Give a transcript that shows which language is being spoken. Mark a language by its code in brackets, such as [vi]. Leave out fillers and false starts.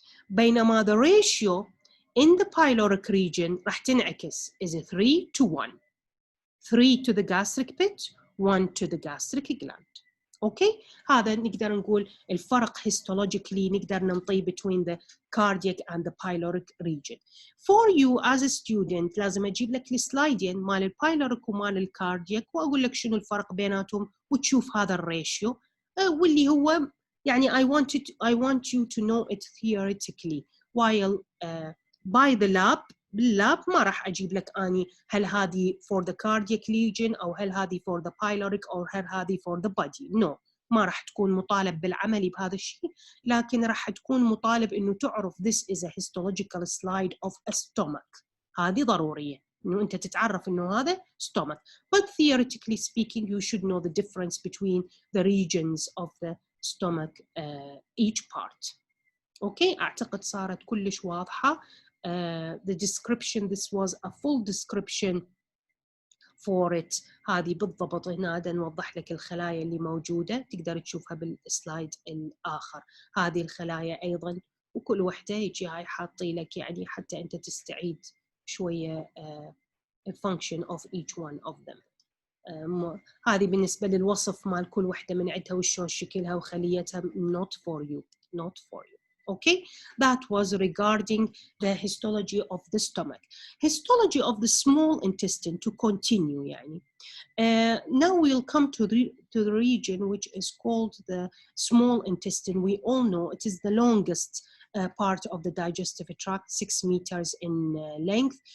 [en] بينما the ratio in the pyloric region [ar] راح تنعكس [en] is 3 to 1. 3 to the gastric pit, 1 to the gastric gland. Okay. [ar] هذا نقدر نقول الفرق histologically نقدر ننطيه between the cardiac and the pyloric region. [en] For you as a student [ar] لازم اجيب لك السلايدين مال البايلوريك ومال الكاردياك واقول لك شنو الفرق بيناتهم وتشوف هذا الريشيو واللي هو يعني [en] I want you to know it theoretically while by the lab. [ar] باللاب ما راح أجيب لك أني هل هذه for the cardiac lesion أو هل هذه for the pyloric أو هل هذه for the body. [en] No. [ar] ما راح تكون مطالب بالعمل بهذا الشيء لكن راح تكون مطالب إنه تعرف [en] this is a histological slide of a stomach. [ar] هذه ضرورية إنه أنت تتعرف إنه هذا stomach. [en] But theoretically speaking you should know the difference between the regions of the stomach each part. [ar] Okay. أعتقد صارت كلش واضحة. [en] The description, this was a full description for it. [ar] هذه بالضبط هنا نوضح لك الخلايا اللي موجودة تقدر تشوفها بالسلايد الآخر. هذه الخلايا أيضا وكل وحدة يجي هاي حاطي لك يعني حتى أنت تستعيد شوية [en] function of each one of them. [ar] هذه بالنسبة للوصف مال كل وحدة من عندها وشون شكلها وخليتها [en] not for you, not for you. Okay, that was regarding the histology of the stomach. Histology of the small intestine to continue يعني. Now we'll come to the region which is called the small intestine. We all know it is the longest part of the digestive tract, 6 meters in length.